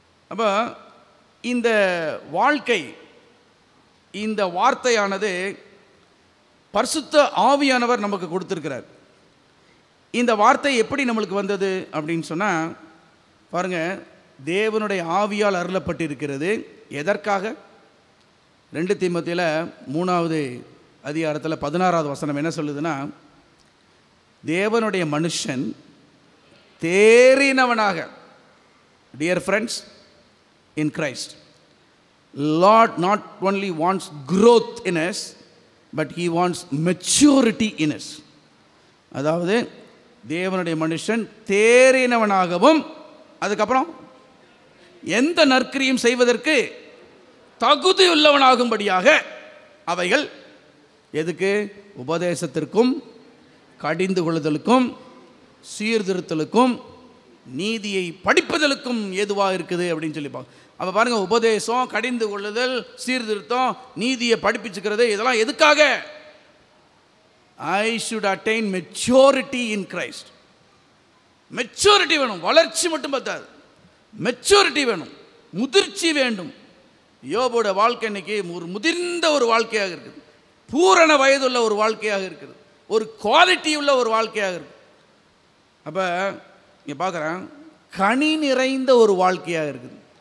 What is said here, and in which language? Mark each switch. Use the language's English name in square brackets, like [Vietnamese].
[Tamil] அப்போ இந்த வாழ்க்கை, இந்த வார்த்தையானது பரிசுத்த ஆவியானவர் நமக்கு கொடுத்துருக்கிறார். இந்த வார்த்தை எப்படி நம்மளுக்கு வந்தது அப்படின்னு சொன்னால் பாருங்கள், தேவனுடைய ஆவியால் அருளப்பட்டிருக்கிறது. எதற்காக? 2 தீமோத்தேயுல 3வது அதிகாரத்தில் 16வது வசனம் என்ன சொல்லுதுன்னா, தேவனுடைய மனுஷன் தேறினவனாக, [English] Dear friends in Christ, Lord not only wants growth in us, but he wants maturity in us. [Tamil] அதாவது தேவனுடைய மனுஷன் தேறினவனாகவும், அதுக்கப்புறம் எந்த நற்கிரியும் செய்வதற்கு தகுதியுள்ளவனாகும்படியாக அவைகள் எதுக்கு? உபதேசத்திற்கும் கடிந்து கொள்ளுதலுக்கும் சீர்திருத்தலுக்கும் நீதியை படிப்பதற்கும் ஏதுவாக இருக்குது அப்படின்னு சொல்லிப்பாங்க. அப்போ பாருங்கள், உபதேசம், கடிந்து கொள்ளுதல், சீர்திருத்தம், நீதியை படிப்பிச்சுக்கிறது, இதெல்லாம் எதுக்காக? [English] I should attain maturity in Christ. [Tamil] Maturity வேணும். வளர்ச்சி மட்டும் பார்த்தாது, மெச்சூரிட்டி வேணும், முதிர்ச்சி வேண்டும். யோபோட வாழ்க்கை இன்னைக்கு ஒரு முதிர்ந்த ஒரு வாழ்க்கையாக இருக்குது, பூரண வயதுள்ள ஒரு வாழ்க்கையாக இருக்குது, ஒரு குவாலிட்டி உள்ள ஒரு வாழ்க்கையாக இருக்குது. அப்போ இங்கே பார்க்குறேன், கனி நிறைந்த ஒரு வாழ்க்கையாக இருக்குது.